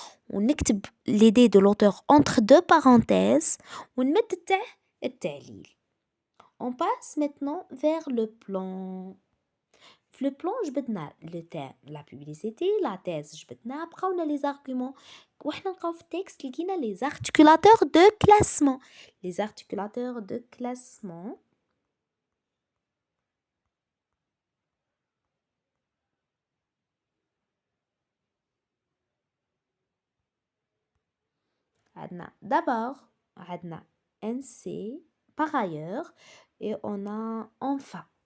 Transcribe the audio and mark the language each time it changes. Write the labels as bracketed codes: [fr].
[ar] ونكتب [fr] l'idée de l'auteur entre deux parenthèses [ar] ونمد التعليل. [fr] On passe maintenant vers le plan. Le plan جبدنا le thème la publicité, la thèse [ar] جبدنا بقاونا [fr] les arguments. [ar] وحنا نلقاو في التكست لقينا les articulateurs de classement. [fr] Les articulateurs de classement. عندنا d'abord عندنا NC par ailleurs et on a enfin.